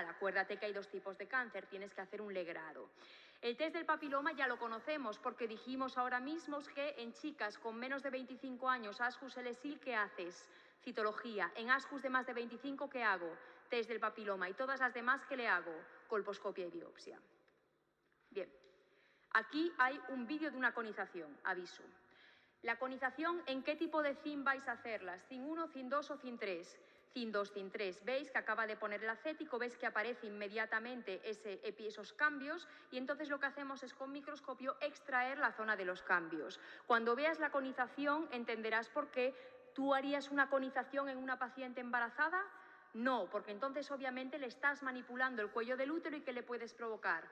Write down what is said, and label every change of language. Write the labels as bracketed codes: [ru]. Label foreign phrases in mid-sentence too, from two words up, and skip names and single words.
[es] Acuérdate que hay dos tipos de cáncer, tienes que hacer un legrado. El test del papiloma ya lo conocemos porque dijimos ahora mismo que en chicas con menos de 25 años, ascus LSIL, ¿qué haces? Citología. En ascus de más de 25, ¿qué hago? Test del papiloma. Y todas las demás, ¿qué le hago? Colposcopia y biopsia. Bien, aquí hay un vídeo de una conización, aviso. La conización, ¿en qué tipo de CIN vais a hacerlas? ¿CIN 1, CIN 2 o CIN 3? CIN 2, CIN 3. Veis que acaba de poner el acético, veis que aparece inmediatamente esos cambios y entonces lo que hacemos es con microscopio extraer la zona de los cambios. Cuando veas la conización entenderás por qué. ¿Tú harías una conización en una paciente embarazada? No, porque entonces obviamente le estás manipulando el cuello del útero y ¿qué le puedes provocar?